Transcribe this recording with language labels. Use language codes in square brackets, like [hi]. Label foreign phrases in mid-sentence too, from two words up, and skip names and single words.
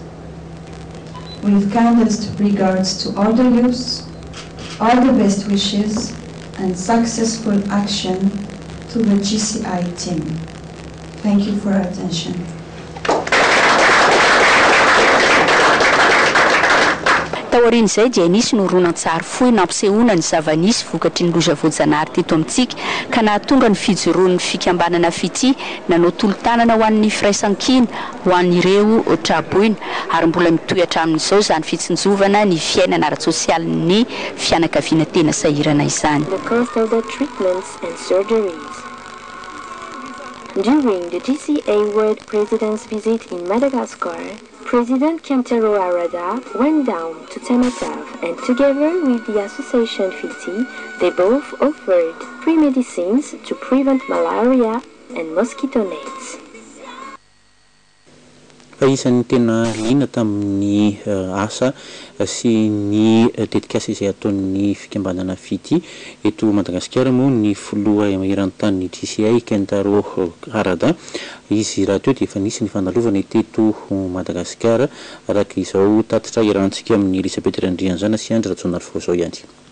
[en] With kindest regards to all the youths, all the best wishes and successful action to the GCI team. Thank you for your attention. [mg] taorin'izay dia nisy noronan-tsary fohy nampisehoana ny zava-nisy vokatry ny loza voajanahary teto amintsika ka nahatonga ny fijoroan'ny fikambanana fity nanao tolo-tanana ho an'ny firaisan-kina ho an'ireo traboina ary mbola mitohatra amin'izao izany fitsinjovana ny fiainana ara-tsosialin'ny fianakaviana tena sahirana izany. [en] During the GCA World President's visit in Madagascar, President Kentaro Arada went down to Temaprav and together with the Association FITI, they both offered free medicines to prevent malaria and mosquito nets. [mg] Isan'ny tena liana tamin'ny asa sy ny tetikasa izay ataon'ny fikambanana fity eto Madagasikara moa ny filoha eran-tany GCA Kentaro Arada izy raha teo dia efa nisy ny fanalovana teto Madagasikara araka izao tatitra irantsika amin'ny Elisabeth Randrianzana sy Andry Ratsonarifo zao ihany.